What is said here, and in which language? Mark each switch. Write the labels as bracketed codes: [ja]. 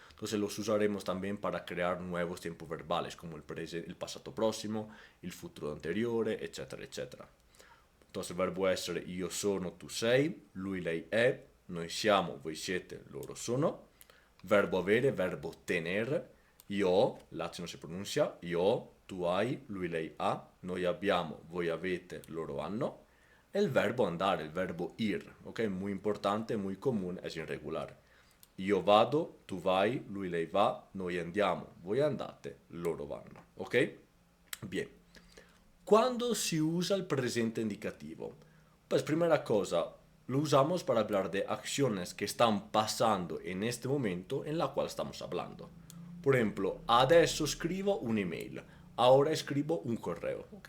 [es] Entonces los usaremos también para crear nuevos tiempos verbales, como el pasado próximo, el futuro anteriore, etcétera, etcétera. [it] Entonces el verbo essere, io sono, tu sei, lui, lei è, noi siamo, voi siete, loro sono. Verbo avere, verbo tenere, io ho, l'accento si pronuncia, io ho, tu hai, lui, lei ha, noi abbiamo, voi avete, loro hanno. [es] El verbo andare, el verbo ir, ¿ok? Muy importante, muy común, es irregular. [it] Io vado, tu vai, lui, lei va, noi andiamo, voi andate, loro vanno, ¿ok? [es] Bien. ¿Cuándo se usa el presente indicativo? Pues primera cosa, lo usamos para hablar de acciones que están pasando en este momento en la cual estamos hablando. Por ejemplo, [it] adesso escribo un'email. [es] Ahora escribo un correo. ¿Ok?